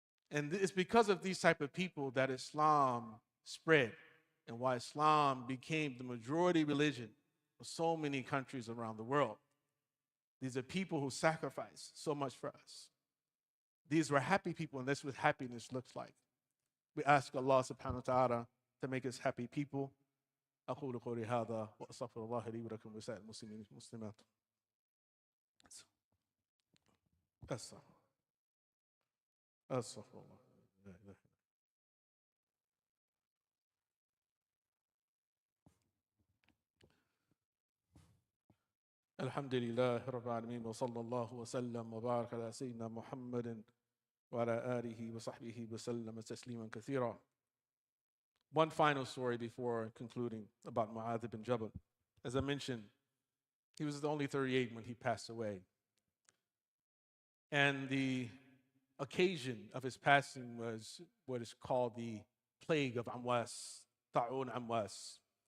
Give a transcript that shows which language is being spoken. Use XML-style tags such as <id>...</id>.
<en>And it's because of these type of people that Islam spread and why Islam became the majority religion of so many countries around the world. These are people who sacrifice so much for us. These were happy people, and that's what happiness looks like. We ask Allah subhanahu wa ta'ala to make us happy people.</en> <ar>أقول قولي هذا وأستغفر الله لي ولكم ولسائر المسلمين والمسلمات. أستغفر الله. الحمد لله رب العالمين وصلى الله وسلم وبارك على سيدنا محمد وعلى آله وصحبه وسلم تسليما كثيرا.</ar> <en>One final story before concluding about Mu'adh bin Jabal. As I mentioned, he was only 38 when he passed away. And the occasion of his passing was what is called the plague of Amwas, Ta'un Amwas.</en>